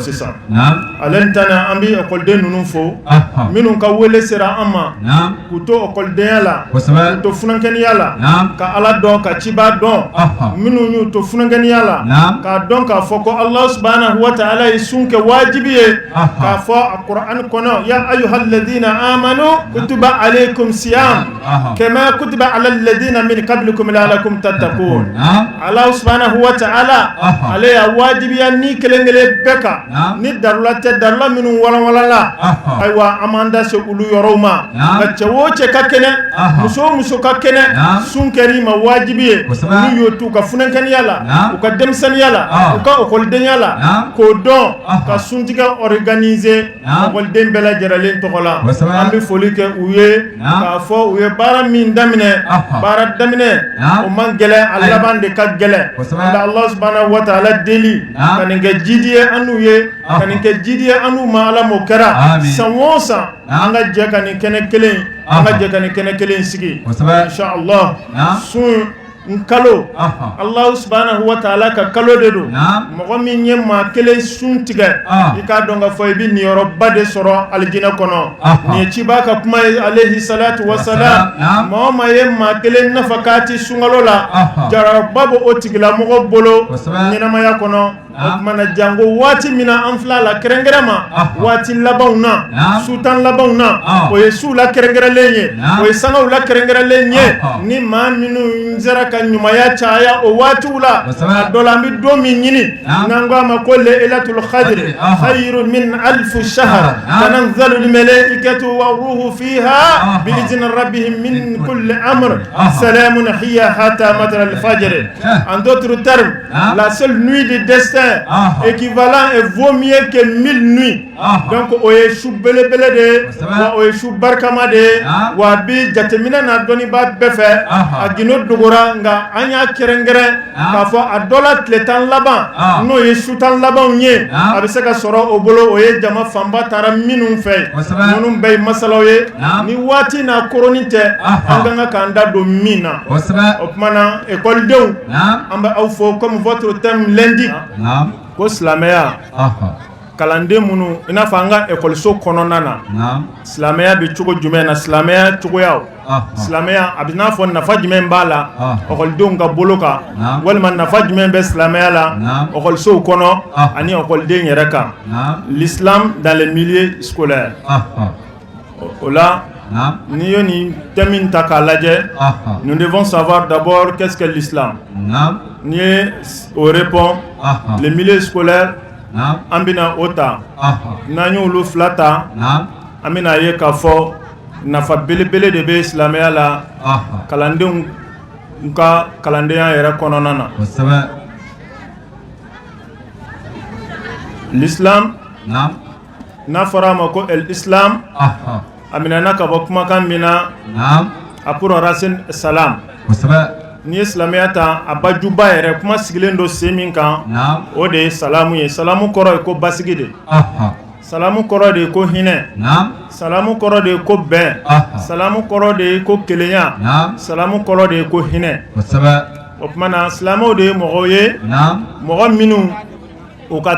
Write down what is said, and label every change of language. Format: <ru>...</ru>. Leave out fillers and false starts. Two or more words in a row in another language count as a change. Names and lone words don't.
<bm>sisan ale ntana an bɛ ekɔliden ninnu fo minnu ka wele sera an ma k'u to ekɔlidenya la k'u to funankɛniya la ka ala dɔn ka ciba dɔn minnu y'u to funankɛniya la k'a dɔn k'a fɔ ko ala</bm> <ar>سبحانه وتعالى</ar> <bm>ye sun kɛ wajibi ye k'a fɔ a Qur'an kɔnɔ</bm> <ar>يا أيها الذين آمنوا كتب عليكم الصيام كما كتب على الذين من قبلكم لعلكم</ar> <bm>tattaqun ala</bm> <ar>سبحانه وتعالى</ar> <bm>ale ya wajibiya ni kelen-kelen bɛɛ kan ni darula tɛ darula minnu walanwalala ayiwa an b'an da se olu yɔrɔw ma nka cɛ o cɛ ka kɛnɛ muso o muso ka kɛnɛ sun kɛr'i ma wajibi ye n'u y'o t'u ka funankɛniya la u ka denmisɛnniya la u ka ekɔlidenya la k'o dɔn ka suntigɛ organiser ekɔliden bɛɛ lajɛlen tɔgɔ la an bɛ foli kɛ u ye k'a fɔ u ye baara min daminɛ baara daminɛ o man gɛlɛn a laban de ka gɛlɛn nka Allah</bm> <ar>سبحانه وتعالى</ar> <bm>deli ka nin kɛ jidi ye an n'u ye ka nin kɛ jidi ye an n'u ma ala m'o kɛra san o san an ka jɛ ka nin kɛnɛ kelen an ka jɛ ka nin kɛnɛ kelen sigi</bm> <ar>إن شاء الله</ar> <bm>sun kalo Allah</bm> <ar>سبحانه وتعالى</ar> <bm>ka kalo de do mɔgɔ min ye maa kelen sun tigɛ i k'a dɔn ka fɔ i bɛ niyɔrɔba de sɔrɔ alijinɛ kɔnɔ nin ye ciba ka kuma ye</bm> <ar>عليه الصلاة والسلام</ar> <bm>maa o maa ye maa kelen nafa k'a ti sunkalo la jaraba b'o o tigilamɔgɔ bolo ɲɛnamaya kɔnɔ o tuma na jango waati min na an filɛ la kɛrɛnkɛrɛn ma waati labanw na sutan labanw na o ye su la kɛrɛnkɛrɛnlen ye o ye sangaw la kɛrɛnkɛrɛnlen ye ni maa minnu sera ka ɲumanya caya o waatiw la a dɔ la an bɛ don min ɲini n'an ko a ma ko</bm> <ar>ليلة القدر خير من ألف شهر تنزل الملائكة والروح فيها بإذن ربهم من كل أمر سلام هي حتى مطلع الفجر.</ar> <fr>En d'autres termes, la seule nuit du destin équivalent et vaut mieux que 1000 nuits.</fr> <bm>Donc o ye su belebele de wa o ye su barkama de wa bi jatemina na doni ba bɛɛ fɛ a gino dogora nga an y'a kɛrɛnkɛrɛn k'a fɔ a dɔ la tile tan laban n'o ye su tan labanw ye a bɛ se ka sɔrɔ o bolo o ye jama fanba taara minnu fɛ minnu bɛɛ ye masalaw ye ni waati n'a koronin tɛ an ka kan k'an da don min na o tuma na ekɔlidenw an bɛ aw fo</bm> <fr>comme votre thème lundi</fr> <bm>ko silamɛya kalanden minnu i n'a fɔ an ka ekɔliso kɔnɔna na silamɛya bɛ cogo jumɛn na silamɛya cogoyaw silamɛya a bɛ n'a fɔ nafa jumɛn b'a la ekɔlidenw ka bolo kan walima nafa jumɛn bɛ silamɛya la ekɔlisow kɔnɔ ani ekɔliden yɛrɛ kan</bm> <fr>l'islam dans les milieux scolaires</fr> <bm>o la n'i ye nin thème ta k'a lajɛ</bm> <fr>nous devons savoir d'abord qu'est-ce que l'islam</fr> <bm>n'i ye o</bm> <fr>répond les milieux scolaires</fr> <bm>an bɛna o ta n'an y'olu fila ta an bɛna ye k'a fɔ nafa belebele de bɛ silamɛya la kalandenw ka kalandenya yɛrɛ kɔnɔna na l'islam n'a fɔra a ma ko l'islam a minɛna ka bɔ kumakan min na a</bm> <fr>pour racine</fr> <bm>salam n'i ye silamɛya ta a bajuba yɛrɛ kuma sigilen don sen min kan o de ye salamu ye salamu kɔrɔ ye ko basigi de salamu kɔrɔ de ye ko hinɛ salamu kɔrɔ de ye ko bɛn salamu kɔrɔ de ye ko kelenya salamu kɔrɔ de ye ko hinɛ o tuma na silamɛw de ye mɔgɔw ye mɔgɔ minnu o ka</bm>